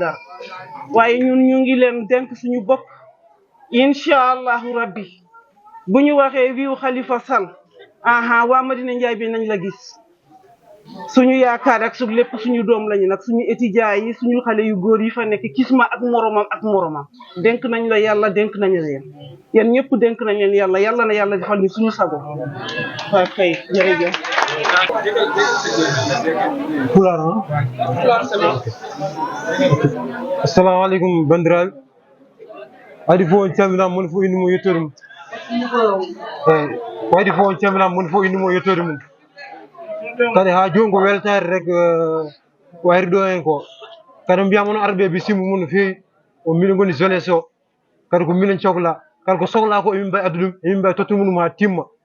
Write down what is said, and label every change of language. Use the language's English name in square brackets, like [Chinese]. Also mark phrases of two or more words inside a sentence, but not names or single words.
[Wolof] dara waaye ñun ñu ngi leen denk suñu bopp [Arabic] إن شاء الله ربي [Wolof] bu ñu waxee wiiw Khalifa Sall waa Medina Ndiaye bi nañ la gis suñu yaakaar ak su lépp suñu doom lañu nag suñu étudiants yi suñu xale yu góor yi fa nekk Kisma ak moromam denk nañ la yàlla denk nañ leen yéen ñëpp denk nañ leen yàlla na yàlla defal ñu suñu sago waaw kay jërëjëf [Fula] Pular [Arabic] السلام عليكم [Fula] bandiraɓe waɗi fof on calminama moni fof inde mum yettode mum waɗi fof on calminama moni fof inde mum yettode mum kadi ha joni ko weltare rek wayri ɗo hen ko kadi mbiyama on arɓe bisimbo mum no fewi o minen goni jeunesse o kadi ko minen cohla kadi ko sohla ko emin mbawi addu ɗum emin mbawi tottude ɗum ha timma